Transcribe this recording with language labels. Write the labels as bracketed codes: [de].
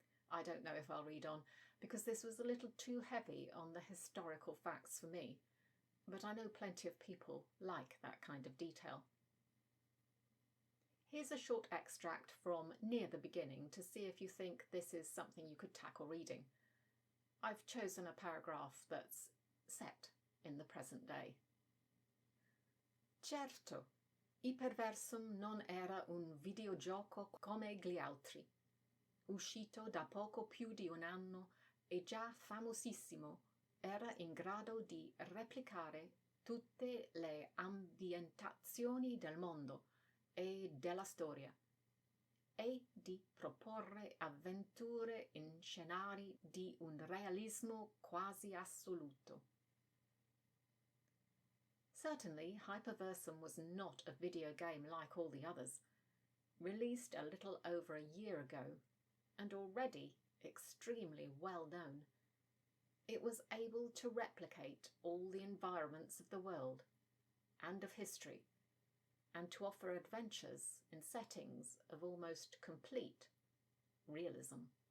[en] I don't know if I'll read on, because this was a little too heavy on the historical facts for me, but I know plenty of people like that kind of detail. Here's a short extract from near the beginning to see if you think this is something you could tackle reading. I've chosen a paragraph that's set in the present day. [it] Certo, Hyperversum non era un videogioco come gli altri. Uscito da poco più di un anno e già famosissimo, era in grado di replicare tutte le ambientazioni del mondo e della storia e di proporre avventure in scenari di un realismo quasi assoluto. [en] Certainly, Hyperversum was not a video game like all the others. Released a little over a year ago, and already extremely well known, it was able to replicate all the environments of the world and of history, and to offer adventures in settings of almost complete realism.